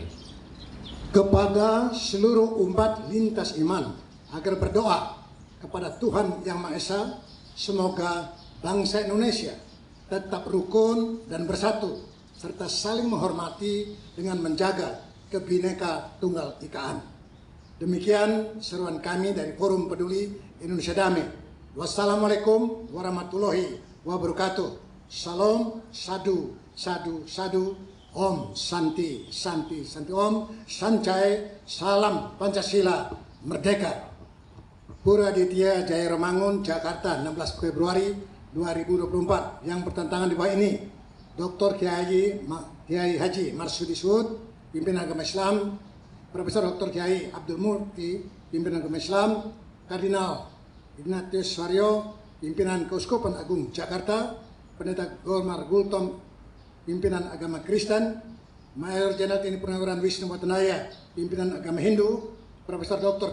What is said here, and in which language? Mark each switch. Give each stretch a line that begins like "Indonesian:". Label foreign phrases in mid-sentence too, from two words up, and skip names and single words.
Indonesian: Kepada seluruh umat lintas iman agar berdoa kepada Tuhan Yang Maha Esa, semoga bangsa Indonesia tetap rukun dan bersatu, serta saling menghormati dengan menjaga Kebhinneka Tunggal Ikaan. Demikian seruan kami dari Forum Peduli Indonesia Damai.
Arabic: والسلام عليكم ورحمة الله وبركاته.
Pali: Salam, sadu, sadu, sadu.
Sanskrit: Om Santi, Santi, Santi Om, Sancai,
Indonesian: Salam Pancasila, Merdeka. Pura Ditya Jaya Romangun, Jakarta, 16 Februari 2024. Yang bertentangan di bawah ini: Dr. Kiai Haji Marsudi Sud, pimpinan agama Islam; Profesor Dr. Kiai Abdul Murti, pimpinan agama Islam; Kardinal Ignatius Suaryo, pimpinan Keuskupan Agung Jakarta; Pendeta Golmar Gultom, pimpinan agama Kristen; Mayor Jenderal TNI Purnawirawan Wisnu Watanaya, pimpinan agama Hindu; Profesor Dr.